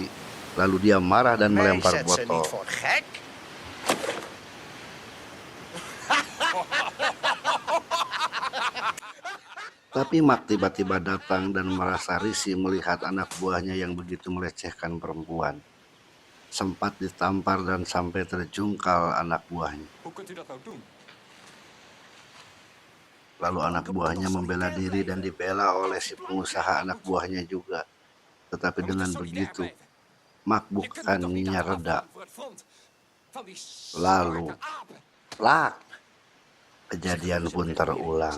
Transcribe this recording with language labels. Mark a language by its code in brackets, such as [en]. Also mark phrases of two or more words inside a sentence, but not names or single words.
[id] Lalu dia marah dan melempar botol. Tapi Mak tiba-tiba datang dan merasa risih melihat anak buahnya yang begitu melecehkan perempuan. Sempat ditampar dan sampai terjungkal anak buahnya. [nl] Hoe kunt u dat nou doen? [id] Lalu anak buahnya membela diri dan dibela oleh si pengusaha anak buahnya juga. Tetapi dengan begitu, Mak bukannya reda. Lalu, plak, kejadian pun terulang.